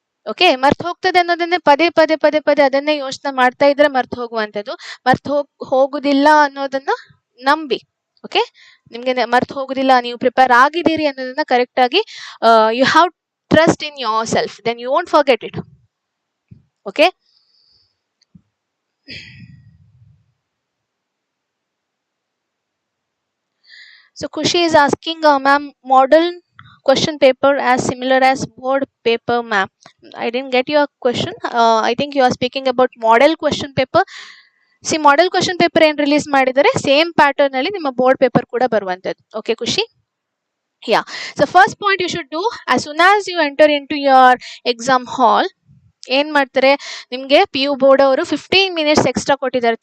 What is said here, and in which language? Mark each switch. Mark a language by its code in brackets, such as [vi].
[kn] Okay, ಮರ್ತು ಹೋಗ್ತದೆ ಅನ್ನೋದನ್ನೇ ಪದೇ ಅದನ್ನೇ ಯೋಚನೆ ಮಾಡ್ತಾ ಇದ್ರೆ ಮರ್ತು ಹೋಗುವಂಥದ್ದು. ಮರ್ತು ಹೋಗುದಿಲ್ಲ ಅನ್ನೋದನ್ನ ನಂಬಿ. ಓಕೆ, ನಿಮ್ಗೆ ಮರ್ತು ಹೋಗುದಿಲ್ಲ, ನೀವು ಪ್ರಿಪೇರ್ ಆಗಿದ್ದೀರಿ ಅನ್ನೋದನ್ನ ಕರೆಕ್ಟ್ ಆಗಿ [en] You have trust in your self, then you won't forget it. Okay, so Kushi is asking, ma'am, model question paper as similar as board paper, ma'am? I didn't get your question. I think you are speaking about model question paper. [kn] C, model question paper ಏನ್ release ಮಾಡಿದರೆ same pattern ಅಲ್ಲಿ ನಿಮ್ಮ board paper ಕೂಡ ಬರುವಂತದ್ದು. Okay ಖುಷಿ? [en] yeah, so first point you should do, as soon as you enter into your exam hall, [kn] ಏನ್ ಮಾಡ್ತಾರೆ, ನಿಮ್ಗೆ PU ಬೋರ್ಡ್ ಅವರು 15 ಮಿನಿಟ್ಸ್ ಎಕ್ಸ್ಟ್ರಾ ಕೊಟ್ಟಿದ್ದಾರೆ.